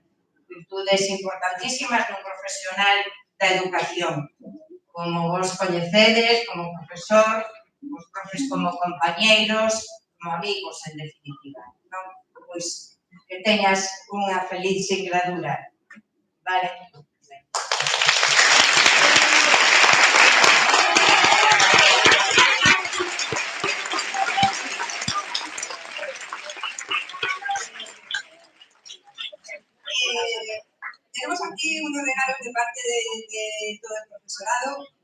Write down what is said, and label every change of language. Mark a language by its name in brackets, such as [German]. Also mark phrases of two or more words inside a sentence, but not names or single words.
[Galician] Virtudes importantísimas dun profesional da educación. Como vos coñecedes, como profesor, os profes como compañeiros, como amigos, en definitiva. Non? Pois que teñas unha feliz singladura. Vale? [Spanish] Tenemos aquí unos regalos de parte de todo el profesorado.